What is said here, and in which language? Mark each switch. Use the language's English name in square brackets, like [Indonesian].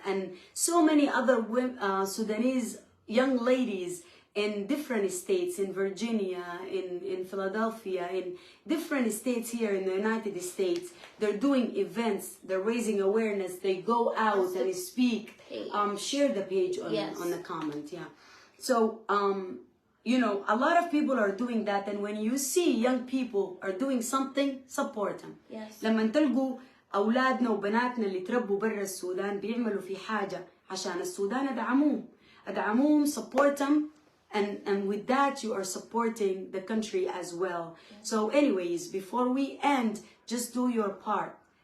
[English] And so many other women, Sudanese young ladies in different states, in Virginia, in Philadelphia, in different states here in the United States, they're doing events, they're raising awareness, they go out and speak, share the page on the comment, So, you know, a lot of people are doing that, and when you see young people are doing something, support them. [Arabic] لما تلقوا أولادنا وبناتنا اللي تربوا برا السودان بيعملوا في حاجة عشان السودان أدعموهم, [English] support them. And with that, you are supporting the country as well. So anyways, before we end, just do your part.